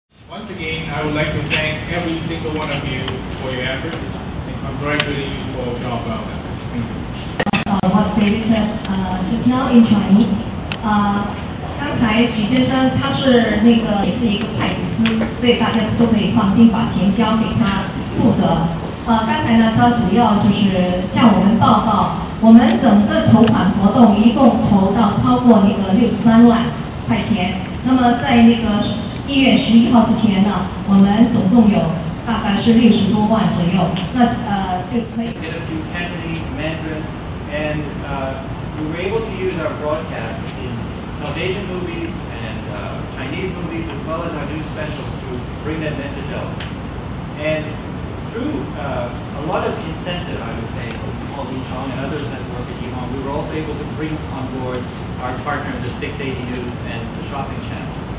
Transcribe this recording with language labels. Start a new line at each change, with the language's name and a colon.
English: Once again, I would like to thank every single one of you for your efforts and congratulate you for job well done. Thank you. What David said just now in Chinese.
Chinese: 刚才许先生他是也是一个会计师，所以大家都可以放心把钱交给他负责。刚才呢，他主要就是向我们报告，我们整个筹款活动一共筹到超过63万块钱。那么在1月11号之前呢，我们总共有大概是60多万左右。那就可以。
English: And we were able to use our broadcast in South Asian movies and Chinese movies, as well as our news special, to bring that message out. And through a lot of incentive, I would say, from Paul Lee Chong and others that work at Yihon, we were also able to bring on board our partners at 680 News and the Shopping Channel.